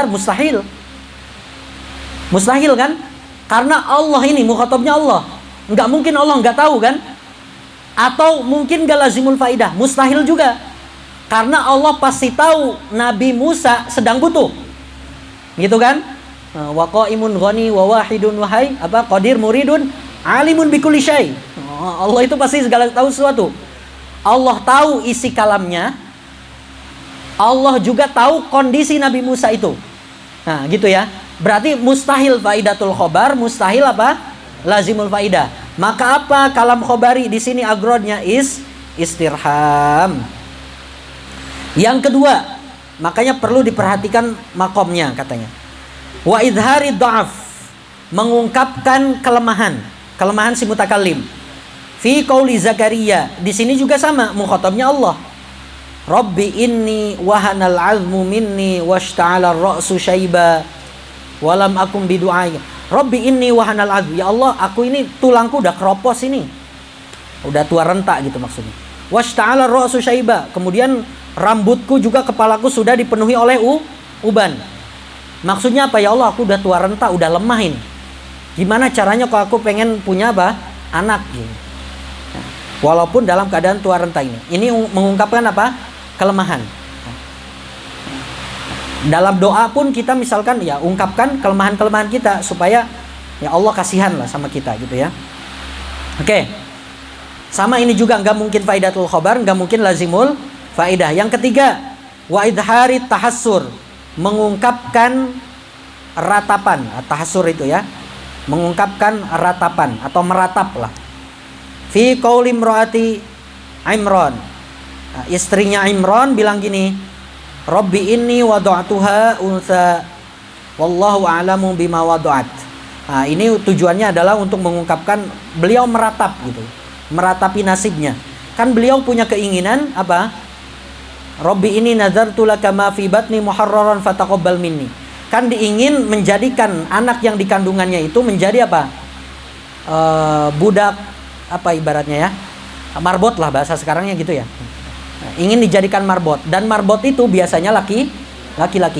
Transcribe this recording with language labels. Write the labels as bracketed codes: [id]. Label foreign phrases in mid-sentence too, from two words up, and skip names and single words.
[id] Mustahil. Mustahil kan? Karena Allah ini, mukhatabnya Allah. Nggak mungkin Allah nggak tahu kan? Atau mungkin nggak [ar] لازم الفائدة? [id] Mustahil juga. Karena Allah pasti tahu Nabi Musa sedang butuh. Gitu kan? [ar] وقائم غني وواحد wahai apa قادر مريد عالم بكل شيء. [id] Allah itu pasti segala tahu sesuatu. Allah tahu isi kalamnya. Allah juga tahu kondisi Nabi Musa itu. Nah, gitu ya. Berarti mustahil [ar] فائدة الخبر, [id] mustahil apa? [ar] لازم الفائدة. [id] Maka apa [ar] كلام خبري [id] di sini agrodnya istirham. Yang kedua, makanya perlu diperhatikan makomnya katanya. [ar] وإظهار الضعف, [id] mengungkapkan kelemahan si mutakallim. [ar] في قول زكريا, [id] di sini juga sama, mukhatabnya Allah. [ar] رب إني وهن العظم مني واشتعل الرأس شيبا ولم أكن بدعائك. رب إني وهن العظم. [id] Ya Allah, aku ini tulangku udah keropos ini. Udah tua rentak gitu maksudnya. [ar] واشتعل الرأس شيبا. [id] Kemudian rambutku juga, kepalaku sudah dipenuhi oleh uban. Maksudnya apa? Ya Allah, aku udah tua rentak, udah lemah ini. Gimana caranya kalau aku pengen punya apa? Anak gitu. Walaupun dalam keadaan tua renta ini. Ini mengungkapkan apa? Kelemahan. Dalam doa pun kita misalkan ya ungkapkan kelemahan-kelemahan kita supaya ya Allah kasihan lah sama kita gitu ya. Oke. Sama ini juga nggak mungkin [ar] فائدة الخبر, [id] nggak mungkin [ar] لازم الفائدة. [id] Yang ketiga, [ar] وإظهار التحسر, [id] mengungkapkan ratapan. Tahassur itu ya, mengungkapkan ratapan atau meratap lah. [ar] في قول امرأة عمران. [id] Nah, istrinya Imran bilang gini, [ar] رب إني وضعتها أنثى والله أعلم بما وضعت. [id] Nah, ini tujuannya adalah untuk mengungkapkan beliau meratap gitu. Meratapi nasibnya. Kan beliau punya keinginan apa? [ar] رب إني نذرت لك ما في بطني محررا فتقبل مني. [id] Kan diingin menjadikan anak yang dikandungannya itu menjadi apa? Budak apa ibaratnya ya, marbot lah bahasa sekarangnya gitu ya. Nah, ingin dijadikan marbot, dan marbot itu biasanya laki-laki.